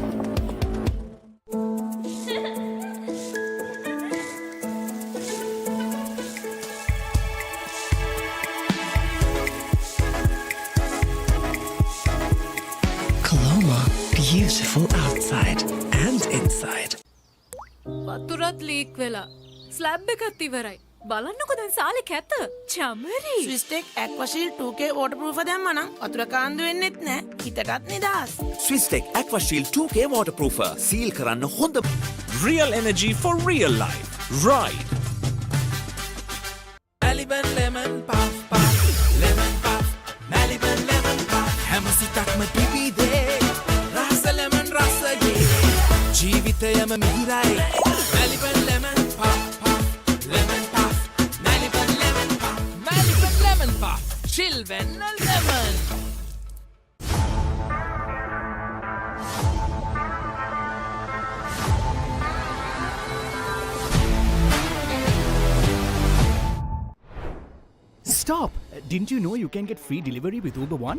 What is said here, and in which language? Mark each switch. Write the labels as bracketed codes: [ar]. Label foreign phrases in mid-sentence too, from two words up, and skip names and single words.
[en] Colombo, beautiful outside and inside. [si] වතුරත් ලීක් වෙලා ස්ලැබ් එකත් ඉවරයි. බලන්නකො දැන් සාලේ කැත. චමරි. ස්විස්ටෙක් ඇක්වාෂීල් 2K waterproof දැම්මනම් වතුර කාන්දු වෙන්නෙත් නෑ. හිතටත් නිදහස්. [en] Swistek AquaShield 2K waterproofer. [si] Seal කරන්න හොඳ. [en] Real energy for real life. Ride. Maliban lemon puff puff, lemon puff, Maliban lemon puff. [si] හැමසිතක්ම පිපිදේ, රස ලෙමන් රස යේ. ජීවිතයම මිහිරයි. [en] Maliban lemon puff puff, lemon puff, Maliban lemon puff, Maliban lemon puff. [si] චිල් වෙන්න ලෙමන්. [en] Stop! Didn't you know you can get free delivery with Uber One?